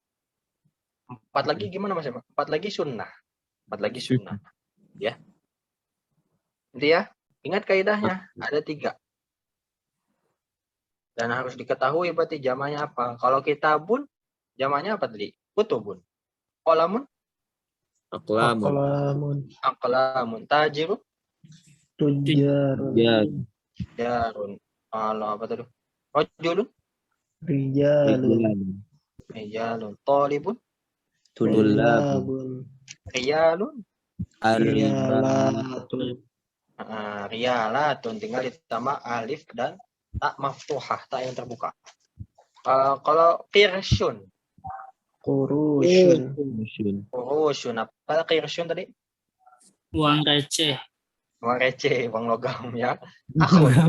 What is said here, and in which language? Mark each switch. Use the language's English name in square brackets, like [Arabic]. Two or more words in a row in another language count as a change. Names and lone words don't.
[Indonesian] 4 lagi gimana Mas Yaman? 4 lagi sunnah. 4 lagi sunnah. Ya. Nanti ya, ingat kaidahnya, ada 3. Dan harus diketahui berarti jamaknya apa. Kalau kitabun, jamaknya apa tadi? [Arabic] كتب. قلم? أقلام. أقلام. تاجر? تجار. [Indonesian] Ya. Jarun. Kalau apa tadi? [Arabic] رجل? رجال. رجال. طالب? طلاب. طلاب. ريال? ريالات. ريالات. [Indonesian] Tinggal ditambah alif dan [Arabic] تاء مفتوحة, [Indonesian] tak yang terbuka. Kalau qirsyun? [Arabic] قروش. [Indonesian] Qurushun. Apa qirsyun tadi? Uang receh. Uang receh, uang logam ya. [Arabic] أخ.